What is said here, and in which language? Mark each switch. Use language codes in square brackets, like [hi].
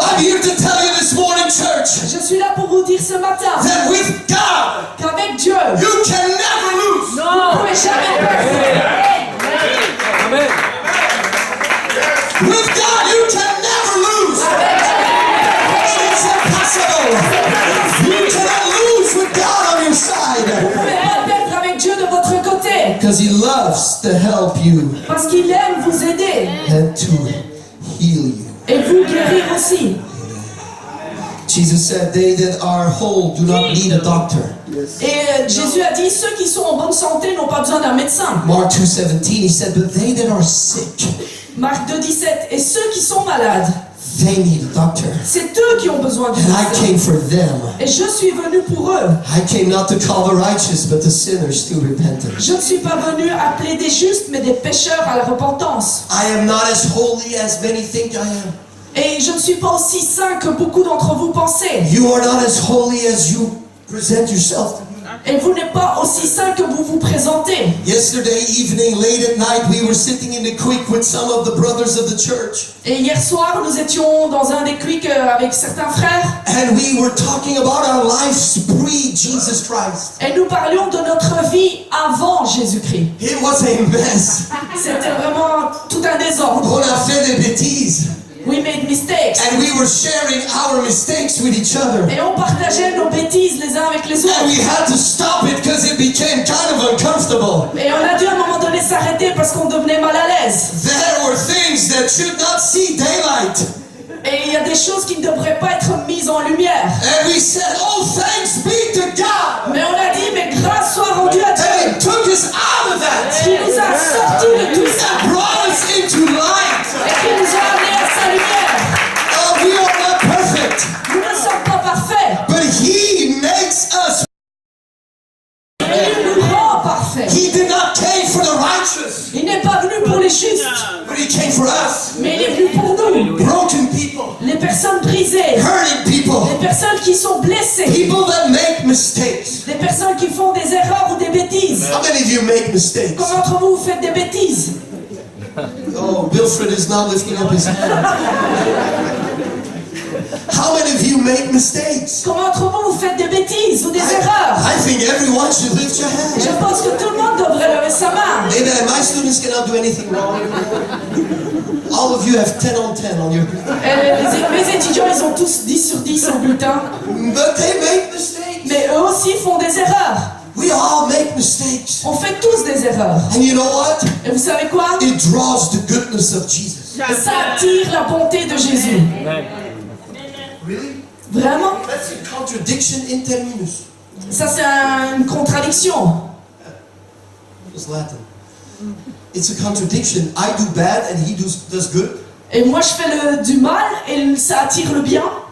[en] I'm here to tell you this morning, church, [fr] Je suis là pour vous dire ce matin [en] that with God, [fr] qu'avec Dieu, [en] you can never lose. [fr] vous ne pouvez jamais perdre. [en] With God, you can never lose. It's impossible. You cannot lose with God on your [fr] Vous ne [en] side. [fr] pouvez pas perdre avec Dieu de votre côté. [en] Because He loves to help you [fr] Parce qu'il aime vous aider [en] and to heal you. [fr] et vous guérir aussi. [en] Jesus said, they that are whole do not need a doctor. [fr] Et Jésus a dit, ceux qui sont en bonne santé n'ont pas besoin d'un médecin. [en] Mark 2:17, He said, but they that are sick, [fr] Marc 2,17. Et ceux qui sont malades, [en] they need a doctor. [fr] c'est eux qui ont besoin du [en] And I [fr] médecin. [en] came for them. [fr] Et je suis venu pour eux. [en] I came not to call the righteous, but the sinners to repentance. [fr] Je ne suis pas venu appeler des justes, mais des pécheurs à la repentance. [en] I am not as holy as many think I am. [fr] Et je ne suis pas aussi saint que beaucoup d'entre vous pensez. [en] You are not as holy as you present yourself to be. [fr] Et vous n'êtes pas aussi saint que vous vous présentez. [en] Yesterday evening, late at night, we were sitting in the creek with some of the brothers of the church. [fr] Et hier soir, nous étions dans un des creeks avec certains frères. [en] And we were talking about our lives pre-Jesus Christ. [fr] Et nous parlions de notre vie avant Jésus-Christ. [en] It was a mess. [fr] C'était vraiment tout un désordre. On a fait des bêtises. [en] We made mistakes. And we were sharing our mistakes with each other. [fr] Et on partageait nos bêtises les uns avec les [en] And we [fr] autres. [en] had to stop it because it became kind of uncomfortable. [fr] Et on a dû à un moment donné s'arrêter parce qu'on devenait mal à l'aise. [en] There were things that should not see daylight. [fr] Et il y a des choses qui ne devraient pas être mises en lumière. [en] And we said, oh, thanks be to God. [fr] Mais on a dit, mais grâce soit rendue à [en] And [fr] Dieu [en] He took us out of that. [fr] qui nous a sortis de tout ça [en] And brought us into light. [fr] et qui nous a amenés à sa lumière. [en] Oh, we are not perfect. [fr] Nous ne sommes pas parfaits, [en] But He makes us. [fr] mais il nous rend parfaits. [en] He did not came for the righteous, [fr] Il n'est pas venu pour les justes, [en] but He came for us. [fr] mais il est venu pour nous. [en] Broken people, [fr] Les personnes brisées, [en] hurting people, [fr] les personnes qui sont blessées, [en] people that make mistakes. [fr] les personnes qui font des erreurs ou des bêtises. [en] How many of you make mistakes? [fr] Combien d'entre vous faites des bêtises? [en] Oh, Wilfred is not lifting up his hand. How many of you make mistakes? [fr] Combien d'entre vous faites des bêtises ou des erreurs? [en] I think everyone should lift your [fr] Je [en] hand. [fr] pense que tout le monde devrait lever sa main. [en] Amen. My students cannot do anything wrong. All of you have 10 on 10 on your. [fr] Mes étudiants, ils ont tous 10 sur 10 au bulletin. [en] But they make mistakes. [fr] Mais eux aussi font des erreurs. [en] We all make mistakes. [fr] On fait tous des erreurs. [en] And you know what? [fr] Et vous savez quoi? [en] It draws the goodness of Jesus. [fr] Ça attire la bonté de Jésus. [en] Really? [fr] Vraiment? [en] That's a contradiction in terminus. [fr] Ça, c'est une contradiction. [en] It's Latin. It's a contradiction. I do bad and He does good. [fr] Et moi, je fais du mal et ça attire le bien.